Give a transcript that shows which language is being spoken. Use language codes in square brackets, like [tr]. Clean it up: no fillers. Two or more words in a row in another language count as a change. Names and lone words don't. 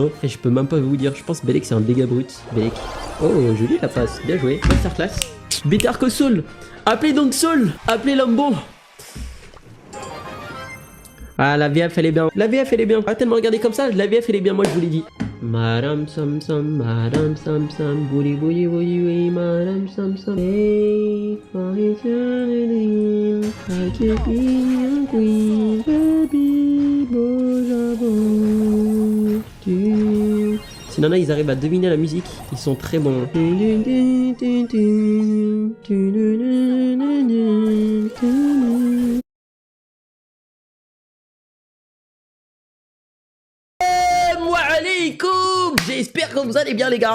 [fr] Et je peux même pas vous dire. Je pense Belek c'est un dégât brut. Belek. Oh joli la passe, bien joué. Masterclass. Better que Soul. Appelez donc Soul. Appelez l'homme bon. Ah la VF elle est bien. La VF elle est bien. Arrêtez de me regarder comme ça. La VF elle est bien, moi je vous l'ai dit. Madame Sam Sam, Madame Sam Sam, bouli bouli bouli bouli, Madame Sam Sam. [en] Hey, for eternity, I keep being queen, baby, [fr] bonjour. Si Nana ils arrivent à deviner la musique, ils sont très bons. J'espère que vous allez bien les gars.